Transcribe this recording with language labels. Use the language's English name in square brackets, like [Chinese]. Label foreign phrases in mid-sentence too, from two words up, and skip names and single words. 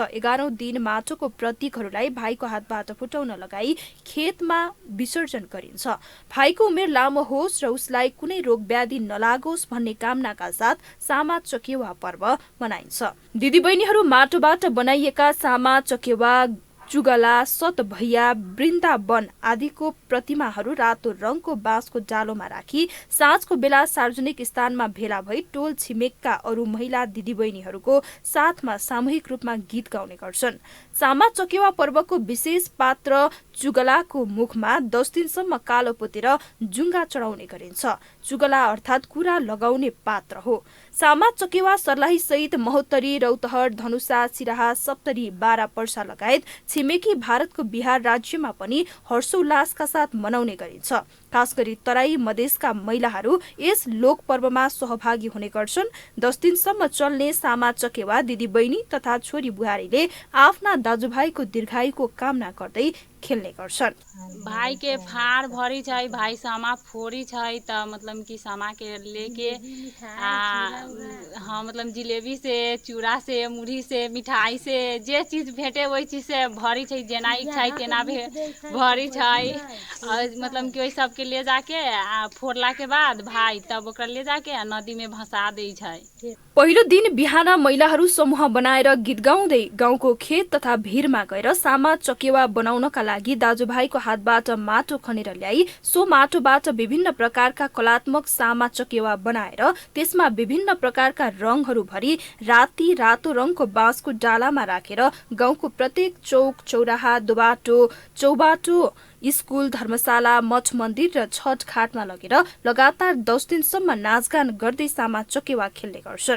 [Nepali] 11औं दिन माटोको प्रतीकहरूलाई भाइको हातबाट फुटाउन लगाई खेतमा विसर्जन गरिन्छ। भाइको उमेर लामो होस् र उसलाई कुनै रोग व्याधि नलागोस् भन्ने कामनाका साथ सामा चकेवा पर्व मनाइन्छ। दिदीबहिनीहरू माटोबाट बनाइएका सामा चकेवा, चुगला, सत भैया, वृन्दावन आदिको प्रतिमाहरू रातो रङको बाँसको डालोमा राखी साँझको बेला सार्वजनिक स्थानमा भेला भई टोल छिमेकका अरू महिला दिदीबहिनीहरूको साथमा सामूहिक रूपमा गीत गाउने गर्छन्। सामा चकेवा पर्वको विशेष पात्र चुगलाको मुखमा 10 दिनसम्म कालो पोतेर जुङ्गा चढाउने गरिन्छ। चुगला अर्थात् कुरा लगाउने पात्र हो। सामा चकेवा सर्लाही सहित महोत्तरी, रौतहट, धनुषा, सिराहा, सप्तरी, बारा पर्सा लगायत छिमेकी भारतको बिहार राज्यमा पनि हर्षोल्लासका साथ मनाउने गरिन्छ। खास गरी तराई मधेसका महिलाहरू यस लोक पर्वमा सहभागी हुने गर्छन्। 10 दिनसम्म चल्ने सामा चकेवा दिदीबहिनी तथा छोरी बुहारीले आफ्ना दाजुभाइको दीर्घायुको कामना गर्दै खेल्ने गर्छन्। [Maithili] भाई के फाड़ भरी छै, भाई सामा फोड़ी छै त मतलब कि सामा के लेके हाँ मतलब जिलेबी से, चूड़ा से, मुढ़ी से, मिठाई से जे चीज भेटे वही चीज से भरी छै। जेना इच्छा है तेना भरी छै। मतलब कि ओहि सब के ले जाके फोड़ला के बाद भाई तब ओकरा ले जाके नदी में भसा दै छै। [Nepali] पहिलो दिन बिहान महिलाहरू समूह बनाएर गीत गाउँदै गाउँको खेत तथा भिरमा गएर सामा चकेवा बनाउनका लागि दाजुभाइको हातबाट माटो खनेर ल्याई सो माटोबाट विभिन्न प्रकारका कलात्मक सामा चकेवा बनाएर त्यसमा विभिन्न प्रकारका रङहरू भरी राति रातो रङको बाँसको डालामा राखेर गाउँको प्रत्येक चौक, चौराहा, दोबाटो, चौबाटो, स्कुल, धर्मशाला, मठ मन्दिर र छठ घाटमा लगेर लगातार 10 दिनसम्म नाचगान गर्दै सामा चकेवा खेल्ने गर्छन्।